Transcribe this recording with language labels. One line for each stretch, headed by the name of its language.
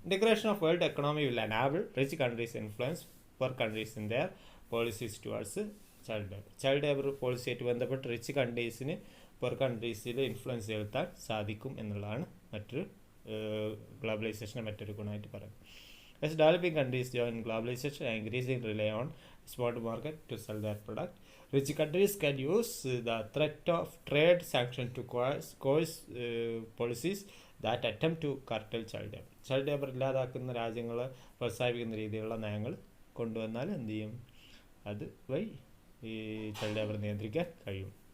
English: integration of world economy will enable rich countries influence poor countries in their policies towards child labour
Malayalam: പോളിസിയായിട്ട് ബന്ധപ്പെട്ട് rich കൺട്രീസിന് പുറ കൺട്രീസിൽ influence ചെലുത്താൻ സാധിക്കും എന്നുള്ളതാണ് മറ്റൊരു ഗ്ലോബലൈസേഷൻ്റെ മറ്റൊരു ഗുണമായിട്ട് പറയുന്നത്.
English: As developing countries join globalization and increasingly rely on spot market to sell their product, rich countries can use the threat of trade sanctions to coerce policies that attempt to curtail child labor.
Malayalam: Child labour ഇല്ലാതാക്കുന്ന രാജ്യങ്ങളെ പ്രോത്സാഹിപ്പിക്കുന്ന രീതിയിലുള്ള നയങ്ങൾ കൊണ്ടുവന്നാൽ എന്ത് ചെയ്യും, അത് വഴി ഈ ചൈൽഡ് ലേബർ നിയന്ത്രിക്കാൻ കഴിയും.